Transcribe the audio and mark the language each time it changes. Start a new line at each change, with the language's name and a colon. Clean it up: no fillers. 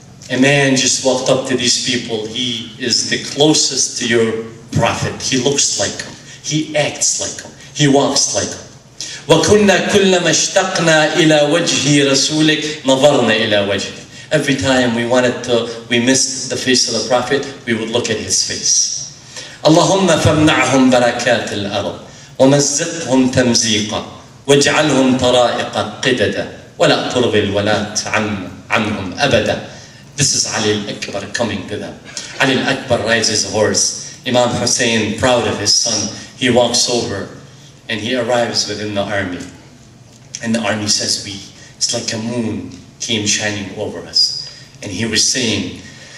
English: A man just walked up to these people. He is the closest to your prophet. He looks like him. He acts like him. He walks like him.
Arabic: وَكُنَّا كُلَّمَا اشْتَقْنَا إِلَى وَجْهِ رَسُولِكَ نَظَرْنَا إِلَى وَجْهِ.
English: Every time we missed the face of the prophet, we would look at his face.
Arabic: اللهم فامنعهم بركات الأرض ومزقهم تمزيقا واجعلهم طرائق قددا ولا ترغي الولاة عنهم أبدا.
English: This is Ali al-Akbar coming to them. Ali al-Akbar rides his horse. Imam Hussein, proud of his son, he walks over and he arrives within the army. And the army says, it's like a moon came shining over us. And he was saying,